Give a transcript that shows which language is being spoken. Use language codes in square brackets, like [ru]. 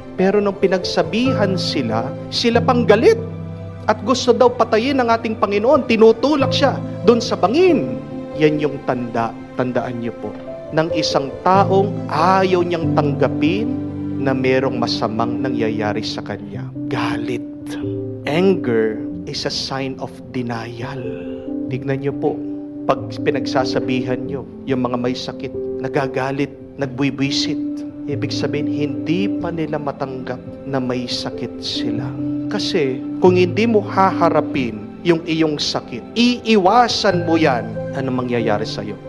[tl] Pero nung pinagsabihan sila pang galit. At gusto daw patayin ng ating Panginoon. Tinutulak siya doon sa bangin. Yan yung tandaan niyo po, ng isang taong ayaw niyang tanggapin na merong masamang nangyayari sa kanya. Galit. [en] Anger is a sign of denial. [tl] Tignan niyo po, pag pinagsasabihan niyo yung mga may sakit, nagagalit, nagbwibisit, ibig sabihin, hindi pa nila matanggap na may sakit sila. Kasi, kung hindi mo haharapin yung iyong sakit, iiwasan mo yan, ano mangyayari sa'yo?